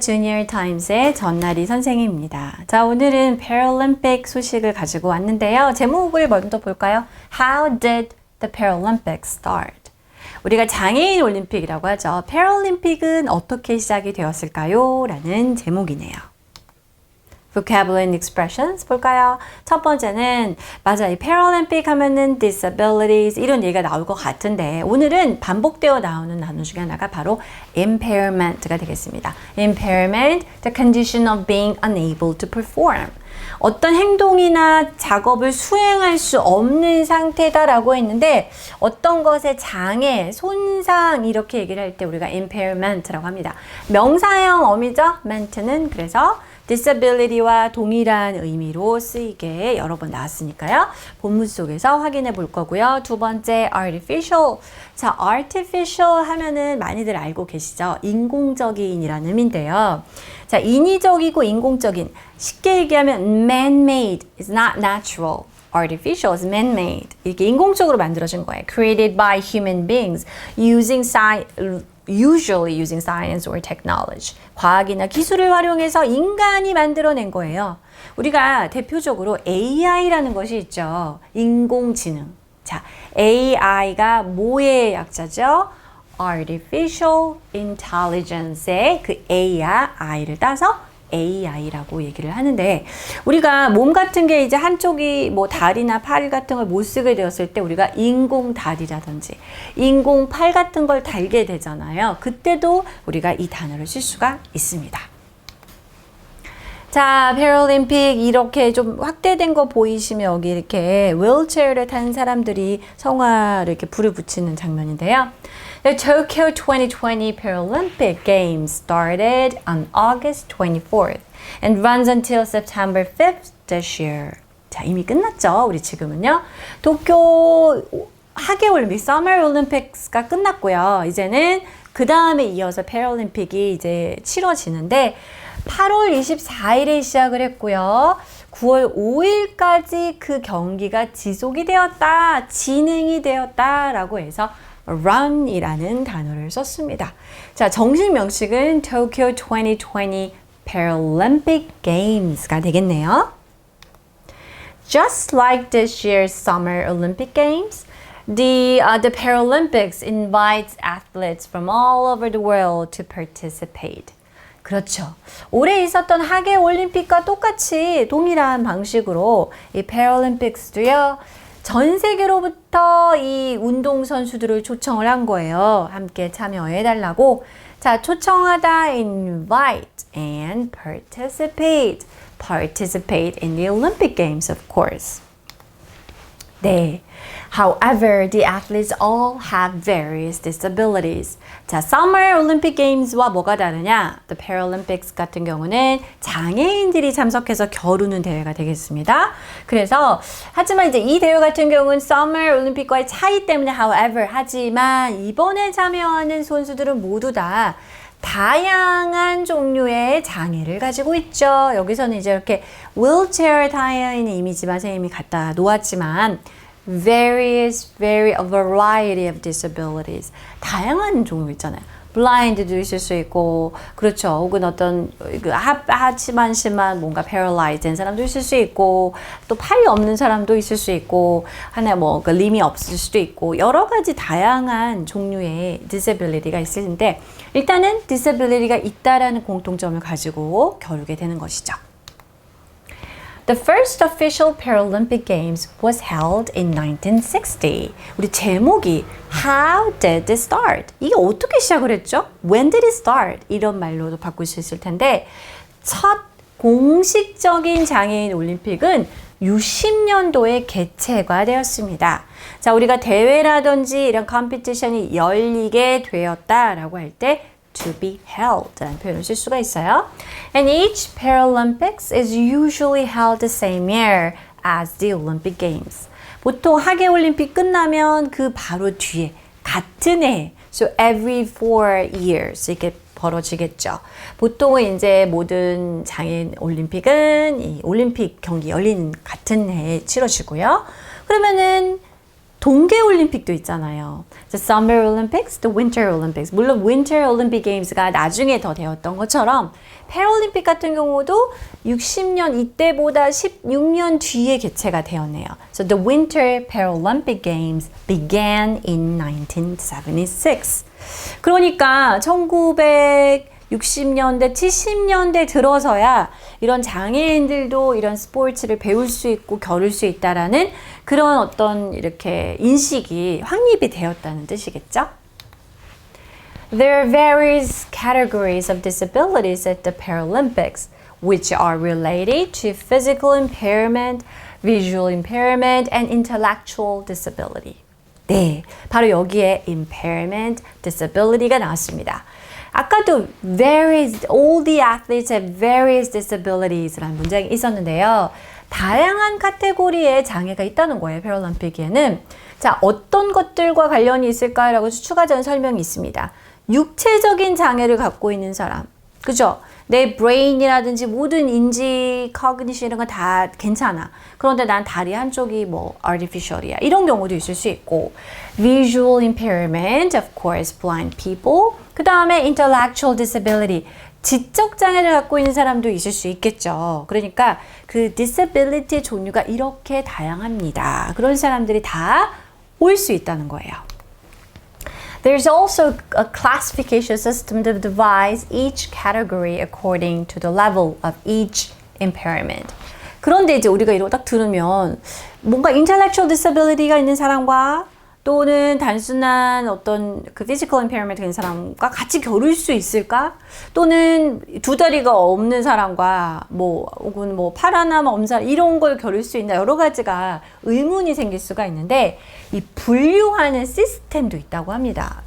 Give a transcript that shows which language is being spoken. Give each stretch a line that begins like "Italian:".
Korean: 주니어 타임스의 전나리 선생님입니다. 자, 오늘은 Paralympic 소식을 가지고 왔는데요. 제목을 먼저 볼까요?
English: How did the Paralympics start?
Korean: 우리가 장애인 올림픽이라고 하죠. Paralym픽은 어떻게 시작이 되었을까요? 라는 제목이네요.
English: vocabulary and expressions 볼까요?
Korean: 첫 번째는 맞아, 이 Paralympic 하면은 disabilities 이런 얘기가 나올 것 같은데 오늘은 반복되어 나오는 단어 중에 하나가 바로 impairment가 되겠습니다.
English: impairment, the condition of being unable to perform.
Korean: 어떤 행동이나 작업을 수행할 수 없는 상태다라고 했는데 어떤 것의 장애, 손상 이렇게 얘기를 할 때 우리가 impairment라고 합니다. 명사형 어미죠? ment는 그래서 disability와 동일한 의미로 쓰이게 여러 번 나왔으니까요. 본문 속에서 확인해 볼 거고요. 두 번째, artificial. 자, artificial 하면은 많이들 알고 계시죠? 인공적인이라는 의미인데요. 자, 인위적이고 인공적인. 쉽게 얘기하면
English: man-made is not natural. Artificial is man-made.
Korean: 이렇게 인공적으로 만들어진 거예요.
English: Created by human beings usually using science or technology.
Korean: 과학이나 기술을 활용해서 인간이 만들어낸 거예요. 우리가 대표적으로 AI라는 것이 있죠. 인공지능. 자, AI가 뭐의 약자죠? Artificial Intelligence의 그 A와 I를 따서 AI라고 얘기를 하는데 우리가 몸 같은 게 이제 한쪽이 뭐 다리나 팔 같은 걸 못 쓰게 되었을 때 우리가 인공 다리라든지 인공 팔 같은 걸 달게 되잖아요. 그때도 우리가 이 단어를 쓸 수가 있습니다. 자, 패럴림픽 이렇게 좀 확대된 거 보이시면 여기 이렇게 휠체어를 탄 사람들이 성화를 이렇게 불을 붙이는 장면인데요.
English: The Tokyo 2020 Paralympic Games started on August 24th and runs until September 5th this year.
Korean: 자, 이미 끝났죠. 우리 지금은요. 도쿄 하계올림픽, Summer Olympics가 끝났고요. 이제는 그 다음에 이어서 패럴림픽이 이제 치러지는데 8월 24일에 시작을 했고요. 9월 5일까지 그 경기가 지속이 되었다, 진행이 되었다라고 해서 run이라는 단어를 썼습니다. 자, 정식 명칭은 Tokyo 2020 Paralympic Games가 되겠네요.
English: Just like this year's Summer Olympic Games, the Paralympics invites athletes from all over the world to participate.
Korean: 그렇죠. 올해 있었던 하계 올림픽과 똑같이 동일한 방식으로 이 패럴림픽스도요. 전 세계로부터 이 운동선수들을 초청을 한 거예요. 함께 참여해달라고. 자, 초청하다,
English: invite and participate. Participate in the Olympic Games, of course.
Korean: 네.
English: However, the athletes all have various disabilities.
Korean: 자, Summer Olympic Games와 뭐가 다르냐? The Paralympics 같은 경우는 장애인들이 참석해서 겨루는 대회가 되겠습니다. 그래서 하지만 이제 이 대회 같은 경우는 Summer Olympic과의 차이 때문에 however 하지만 이번에 참여하는 선수들은 모두 다 다양한 종류의 장애를 가지고 있죠. 여기서는 이제 이렇게 휠체어에 타여 있는 이미지만 선생님이 갖다 놓았지만
English: a variety of disabilities.
Korean: 다양한 종류 있잖아요. blind도 있을 수 있고, 그렇죠. 혹은 어떤 하지만 심한 뭔가 paralyzed 된 사람도 있을 수 있고, 또 팔이 없는 사람도 있을 수 있고, 하나 뭐 림이 없을 수도 있고, 여러 가지 다양한 종류의 disability가 있는데, 일단은 disability가 있다라는 공통점을 가지고 겨루게 되는 것이죠.
English: The first official Paralympic Games was held in 1960.
Korean: 우리 제목이
English: How did it start?
Korean: 이게 어떻게 시작을 했죠?
English: When did it start?
Korean: 이런 말로도 바꿀 수 있을 텐데 첫 공식적인 장애인 올림픽은 60년도에 개최가 되었습니다. 자, 우리가 대회라든지 이런 컴피티션이 열리게 되었다라고 할 때 to be held 라는 표현을 쓸 수가 있어요.
English: And each Paralympics is usually held the same year as the Olympic Games.
Korean: 보통 하계올림픽 끝나면 그 바로 뒤에 같은 해,
English: so every 4 years
Korean: 이렇게 벌어지겠죠. 보통은 이제 모든 장애인 올림픽은 이 올림픽 경기 열리는 같은 해에 치러지고요. 그러면은 동계올림픽도 있잖아요.
English: The Summer Olympics, the Winter Olympics.
Korean: 물론 Winter Olympic Games가 나중에 더 되었던 것처럼 패럴림픽 같은 경우도 60년 이때보다 16년 뒤에 개최가 되었네요.
English: So the Winter Paralympic Games began in 1976.
Korean: 그러니까 1960년대, 70년대 들어서야 이런 장애인들도 이런 스포츠를 배울 수 있고 겨룰 수 있다라는 그런 어떤 이렇게 인식이 확립이 되었다는 뜻이겠죠?
English: There are various categories of disabilities at the Paralympics, which are related to physical impairment, visual impairment, and intellectual disability.
Korean: 네, 바로 여기에 impairment, disability가 나왔습니다.
English: 아까도 various, all the athletes have various disabilities라는
Korean: 문장이 있었는데요. 다양한 카테고리의 장애가 있다는 거예요, 패럴림픽에는. 자, 어떤 것들과 관련이 있을까라고 추가적인 설명이 있습니다. 육체적인 장애를 갖고 있는 사람, 그죠? 내 브레인이라든지 모든 인지, cognition 이런 건 다 괜찮아. 그런데 난 다리 한쪽이 뭐 artificial이야. 이런 경우도 있을 수 있고,
English: visual impairment, of course, blind people.
Korean: 그 다음에 intellectual disability, 지적 장애를 갖고 있는 사람도 있을 수 있겠죠. 그러니까 그 disability 종류가 이렇게 다양합니다. 그런 사람들이 다 올 수 있다는 거예요.
English: There's also a classification system to divide each category according to the level of each impairment.
Korean: 그런데 이제 우리가 이거 딱 들으면 뭔가 intellectual disability가 있는 사람과 또는 단순한 어떤 그 physical impairment 있는 사람과 같이 겨룰 수 있을까? 또는 두 다리가 없는 사람과 혹은 팔 하나만 없는 사람 이런 걸 겨룰 수 있나 여러 가지가 의문이 생길 수가 있는데 이 분류하는 시스템도 있다고 합니다.